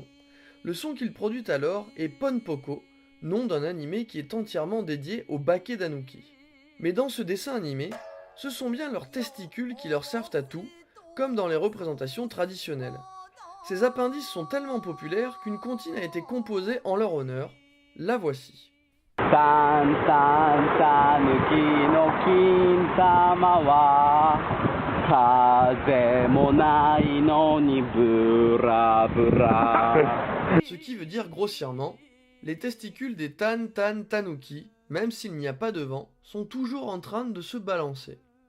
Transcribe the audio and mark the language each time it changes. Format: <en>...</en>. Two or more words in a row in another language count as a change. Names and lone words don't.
<fr>Le son qu'il produit alors est Ponpoko, nom d'un animé qui est entièrement dédié au Bake d'Anuki. Mais dans ce dessin animé, ce sont bien leurs testicules qui leur servent à tout, comme dans les représentations traditionnelles. Ces appendices sont tellement populaires qu'une comptine a été composée en leur honneur. La voici.</fr> <ja>たんたんたぬきの金玉は風もないのにブラブラ</ja> <fr>Ce qui veut dire grossièrement, les testicules des Tan Tan Tanuki, même s'il n'y a pas de vent, sont toujours en train de se balancer.</fr>